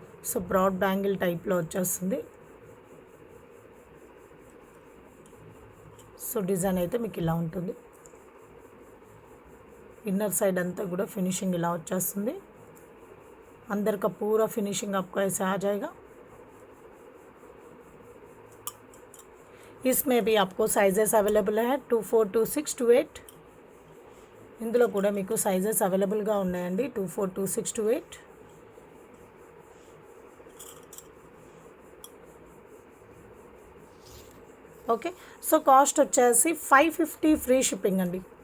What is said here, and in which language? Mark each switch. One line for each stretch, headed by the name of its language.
Telugu: So broad bangle టైప్లో వచ్చేస్తుంది. So design అయితే మీకు ఇలా ఉంటుంది. इनर साइड अंతా కూడా फिनिशिंग ఇలా వచ్చేస్తుంది.
Hindi: अंदर का पूरा फिनिशिंग आपको ऐसे आ जाएगा. इसमें भी आपको साइजेस अवेलेबल है 2, 4, 2, 6, 2, 8.
Telugu: ఇందులో కూడా మీకు సైజెస్ అవైలబుల్గా ఉన్నాయండి 2, 4, 2, 6, 2, 8. ఓకే. సో కాస్ట్ వచ్చేసి 550 ఫ్రీ షిప్పింగ్ అండి.